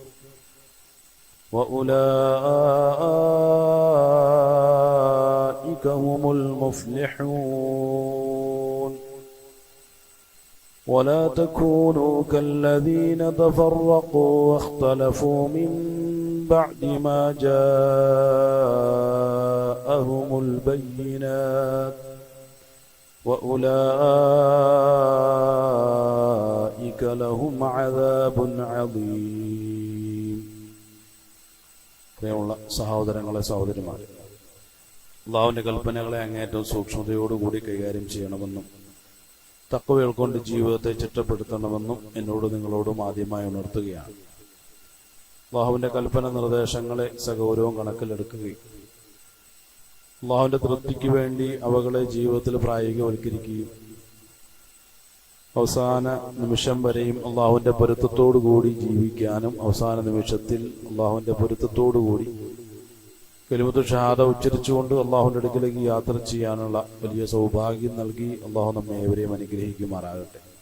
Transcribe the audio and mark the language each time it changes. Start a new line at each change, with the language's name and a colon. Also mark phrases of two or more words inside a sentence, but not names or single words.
Arabic: وأولئك هم المفلحون ولا تكونوا كالذين تفرقوا واختلفوا من بعد ما جاءهم البينات وأولئك لهم عذاب عظيم.
Malayalam: പ്രിയമുള്ള സഹോദരങ്ങളെ സഹോദരിമാരെ, അല്ലാഹുവിന്റെ കൽപ്പനകളെ അങ്ങേറ്റവും സൂക്ഷ്മതയോടുകൂടി കൈകാര്യം ചെയ്യണമെന്നും തഖ്വ കൊണ്ട് ജീവിതത്തെ ചിട്ടപ്പെടുത്തണമെന്നും എന്നോട് നിങ്ങളോടും ആദ്യമായി ഉണർത്തുകയാണ്. അല്ലാഹുവിന്റെ കൽപ്പന നിർദ്ദേശങ്ങളെ സഗൗരവം കണക്കിലെടുക്കുകയും അല്ലാഹുവിന്റെ തൃപ്തിക്ക് വേണ്ടി അവകളെ ജീവിതത്തിൽ പ്രായോഗികവൽക്കരിക്കുകയും അവസാന നിമിഷം വരെയും അല്ലാഹുവിന്റെ പൊരുത്തത്തോടുകൂടി ജീവിക്കാനും അവസാന നിമിഷത്തിൽ അല്ലാഹുവിന്റെ പൊരുത്തത്തോടുകൂടി
Arabic: كلمة الشهادة
Malayalam: ഉച്ചരിച്ചുകൊണ്ട് അല്ലാഹുവിന്റെ അടുക്കലേക്ക് യാത്ര ചെയ്യാനുള്ള വലിയ സൗഭാഗ്യം നൽകി അല്ലാഹു നമ്മെ ഏവരെയും അനുഗ്രഹിക്കുമാറാകട്ടെ.